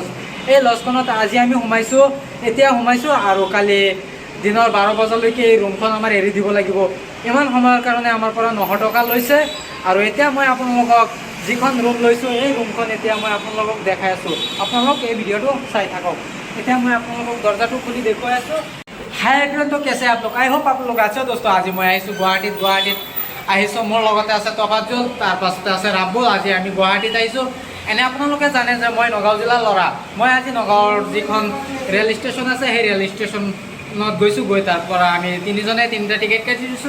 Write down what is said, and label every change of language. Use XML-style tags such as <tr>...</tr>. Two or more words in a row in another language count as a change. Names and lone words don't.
<as>এই লজখনত আজি আমি এতিয়া সোমাইছোঁ আৰু কালি দিনৰ 12 বজালৈকে এই ৰুমখন আমাৰ এৰি দিব লাগিব। ইমান সময়ৰ কাৰণে আমাৰ পৰা 900 টকা লৈছে। আৰু এতিয়া মই আপোনালোকক যিখন ৰুম লৈছোঁ এই ৰুমখন এতিয়া মই আপোনালোকক দেখাই আছোঁ। আপোনালোক এই ভিডিঅ'টো চাই থাকক। এতিয়া মই আপোনালোকক দৰ্জাটো খুলি দেখুৱাই আছোঁ।</as> <en>hi everyone,</en> <hi>तो कैसे आप लोग?</hi> <en>I hope</en> <hi>आप लोग अच्छे दोस्त।</hi> <as>আজি মই আহিছোঁ গুৱাহাটীত আহিছোঁ। মোৰ লগতে আছে তফাজ্জল, তাৰপাছতে আছে ৰাব্বুল। আজি আমি গুৱাহাটীত আহিছোঁ। এনে আপোনালোকে জানে যে মই নগাঁও জিলাৰ ল'ৰা। মই আজি নগাঁৱৰ যিখন ৰেল ষ্টেচন আছে সেই ৰেল ষ্টেচনত গৈছোঁ। তাৰ পৰা আমি তিনিজনে 3টা টিকেট কাটি দিছোঁ।</as>